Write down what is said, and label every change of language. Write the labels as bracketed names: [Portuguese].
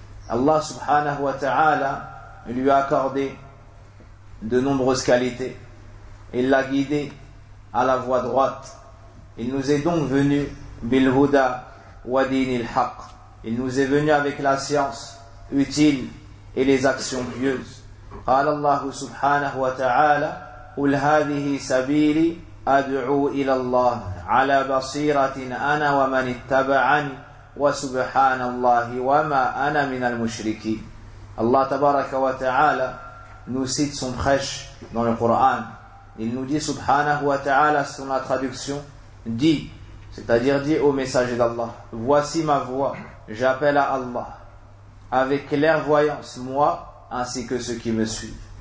[French] Allah subhanahu wa ta'ala lui a accordé de nombreuses qualités. Il l'a guidé à la voie droite. Il nous est donc venu [Arabic] bilhuda wa dinil haqq. [French] Il nous est venu avec la science utile et les actions pieuses. [Arabic] قال الله سبحانه وتعالى قل هذه سبيلي أدعو إلى الله على بصيرة أنا ومن اتبعني وسبحان الله وما أنا من المشركين. الله تبارك وتعالى [French] nous cite son prêche dans le Coran. Il nous dit, subhanahu wa ta'ala, sur la traduction, dit, c'est-à-dire dit au messager d'Allah, voici ma voix, j'appelle à Allah, avec clairvoyance, moi, ainsi que ceux qui me suivent.